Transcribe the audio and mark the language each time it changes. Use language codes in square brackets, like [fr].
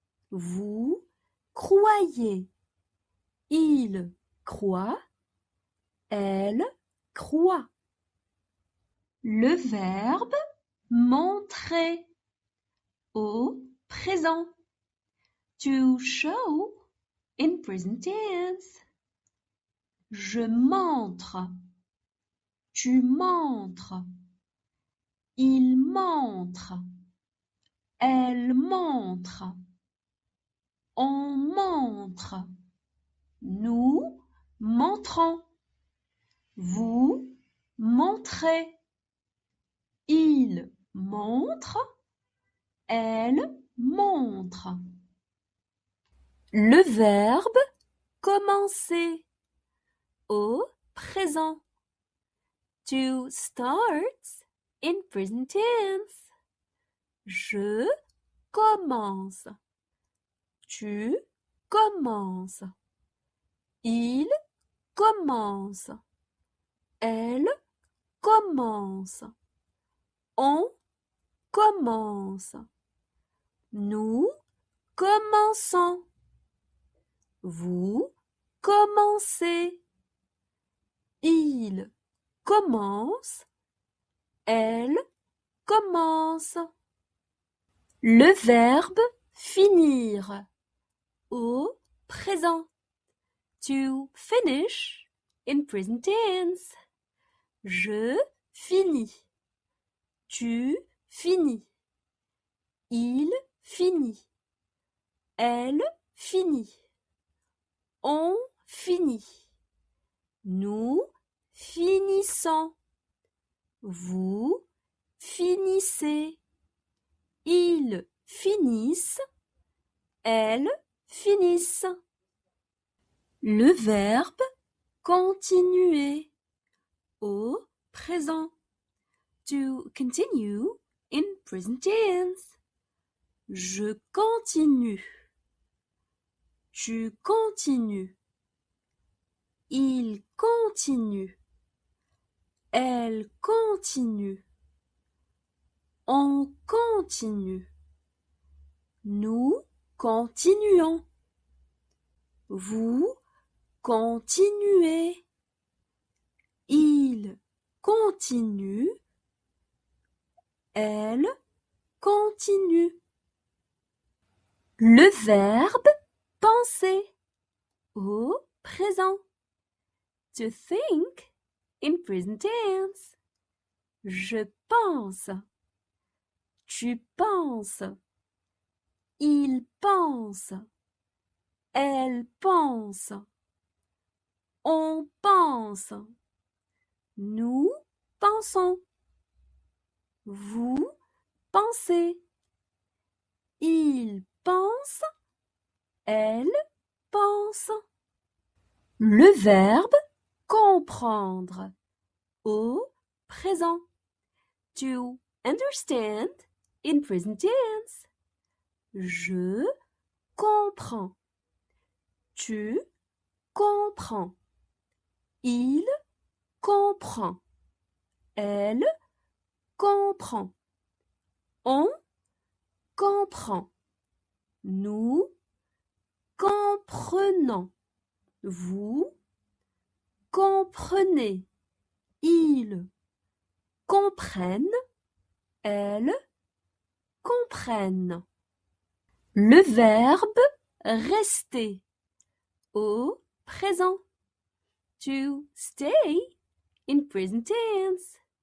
[fr] Vous croyez. Il croit. Elle croit. Le verbe montrer au présent. [en] To show in present tense. [fr] Je montre. Tu montres. Il montre. Elle montre. On montre. Nous montrons. Vous montrez. Il montre. Elle montre. Le verbe commencer au présent. [en] To start in present tense. [fr] Je commence. Tu commences. Il commence. Elle commence. On commence. Nous commençons. Vous commencez. Il commence. Elle commence. Le verbe finir au présent. [en] To finish in present tense. [fr] Je finis. Tu finis. Il finit. Elle finit. On finit. Nous finissons. Vous finissez. Ils finissent. Elles finissent. Le verbe continuer au présent. [en] To continue in present tense. [fr] Je continue. Tu continues. Il continue. Elle continue. On continue. Nous continuons. Vous continuez. Il continue. Elle continue. Le verbe penser au présent. [en] To think in present tense. [fr] Je pense. Tu penses. Il pense. Elle pense. On pense. Nous pensons. Vous pensez. Il pense. Elle pense. Le verbe comprendre au présent. [en] To understand in present tense. [fr] Je comprends. Tu comprends. Il comprend. Elle comprend. On comprend. Nous comprenons. Vous comprenez. Ils comprennent. Elles comprennent. Le verbe rester au présent. [en] To stay in present tense.